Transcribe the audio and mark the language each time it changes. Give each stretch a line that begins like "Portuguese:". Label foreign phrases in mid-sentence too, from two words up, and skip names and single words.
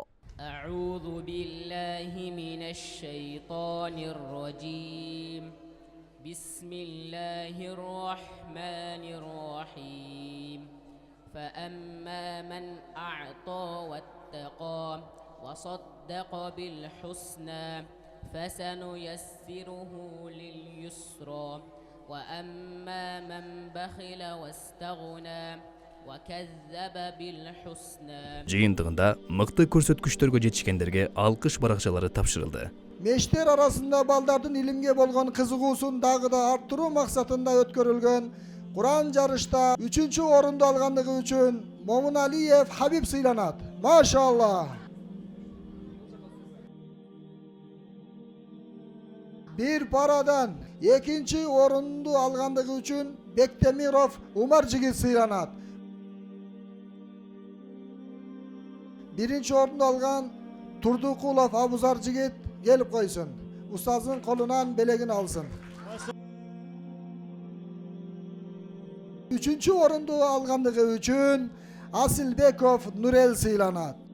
Arabic: أعوذ بالله من الشيطان الرجيم بسم الله الرحمن الرحيم فأما من أعطى واتقى وصدق بالحسنى فسنيسره لليسرى وأما من بخل واستغنى وكذب بالحسنى
Kyrgyz: Жыйынтыгында мыкты көрсөткүчтөргө жетишкендерге алкыш баракчалары тапшырылды. Мештер арасында балдардын илимге болгон кызыгуусун дагы да арттыруу максатында өткөрүлгөн Куран жарышта 3-чү орунду алгандыгы үчүн Момуналиев Хабиб сыйланат. Машалла. Бир парадан 2-чи орунду алгандыгы үчүн Бектемиров Умар жигит сыйланат. 1-чи орунду алган Турдукулов Абузар жигит келип койсун. Устаздын колунан белегин алсын. 3-чү орунду алгандыгы үчүн Асилбеков Нурел сыйланат.